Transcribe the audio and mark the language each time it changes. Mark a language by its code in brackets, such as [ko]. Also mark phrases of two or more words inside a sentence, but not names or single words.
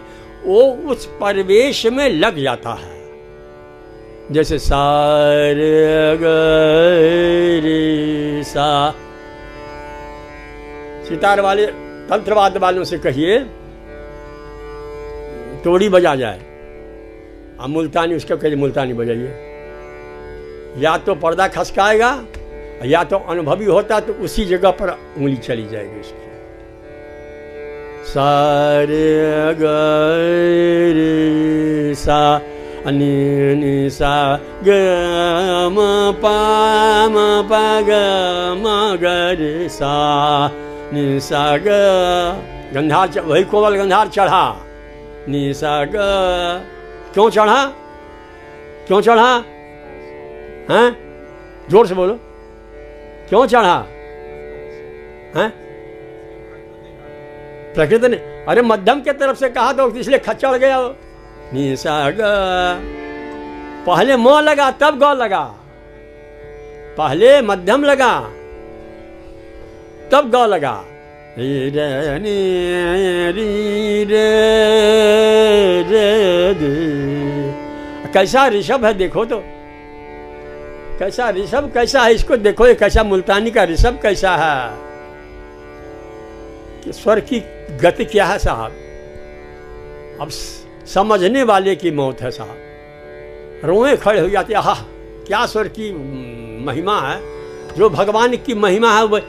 [hi] वो उस परिवेश में लग जाता है। जैसे सारे रे सा, सितार वाले तंत्रवाद वालों से कहिए तोड़ी बजा जाए, अब मुल्तानी उसको कहिए मुल्तानी बजाइए, या तो पर्दा खसकाएगा, या तो अनुभवी होता तो उसी जगह पर उंगली चली जाएगी उसकी। सारे ग रे सा नि नि सा ग म प ग म ग रे सा नि सा ग। गंधार, वही कोवल गंधार चढ़ा, नि सा ग। क्यों चढ़ा? क्यों चढ़ा? हैं? जोर से बोलो, क्यों चढ़ा? हैं? प्रकृति ने, अरे मध्यम के तरफ से कहा तो इसलिए चढ़ गया। निसा ग, पहले मोह लगा तब गौ लगा, पहले मध्यम लगा तब गौ लगा। री रे नी री रे रे रे। कैसा ऋषभ है देखो तो, कैसा ऋषभ कैसा है, इसको देखो, ये कैसा मुल्तानी का ऋषभ कैसा है, कि स्वर की गति क्या है साहब। अब समझने वाले की मौत है साहब, रोए खड़े हो जाते, आहा क्या स्वर की महिमा है, जो भगवान की महिमा है वो।